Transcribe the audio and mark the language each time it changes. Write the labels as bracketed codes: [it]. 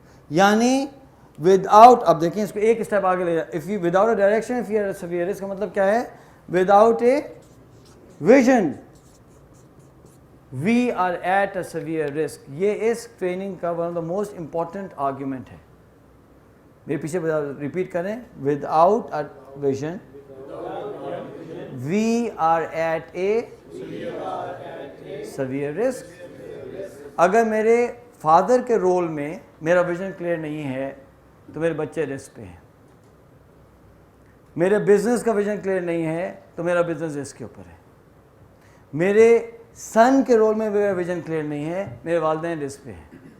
[ur] یعنی [en] without, [ur] اب دیکھیں اس کو ایک اسٹیپ آگے لے جائیں, [en] if you without a direction if you are a severe risk [ur] کا مطلب کیا ہے, [en] Without a vision we are at a severe risk. [ur] یہ اس [en] Training کا one of the most important argument ہے. [ur] میرے پیچھے ریپیٹ کریں, [en] Without a vision we are at a severe risk. [ur] اگر میرے فادر کے رول میں میرا ویژن کلیئر نہیں ہے تو میرے بچے رسک پہ ہیں. میرے بزنس کا ویژن کلیئر نہیں ہے تو میرا بزنس رسک کے اوپر ہے. میرے سن کے رول میں میرا ویژن کلیئر نہیں ہے, میرے والدین رسک پہ ہیں.